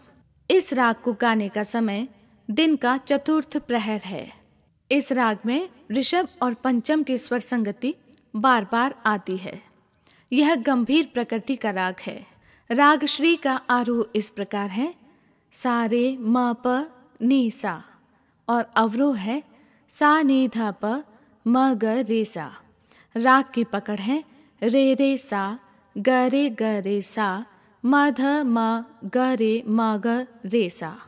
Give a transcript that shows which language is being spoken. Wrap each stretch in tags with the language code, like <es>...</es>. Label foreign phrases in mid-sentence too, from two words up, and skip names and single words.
<hi>इस राग को गाने का समय दिन का चतुर्थ प्रहर है। इस राग में ऋषभ और पंचम की स्वर संगति बार बार आती है। यह गंभीर प्रकृति का राग है। राग श्री का आरोह इस प्रकार है, सा रे म प नी सा, और अवरोह है सा नी धा प म ग रे सा। राग की पकड़ है रे रे सा, ग रे सा, म ध म ग रे म ग रे सा।</hi>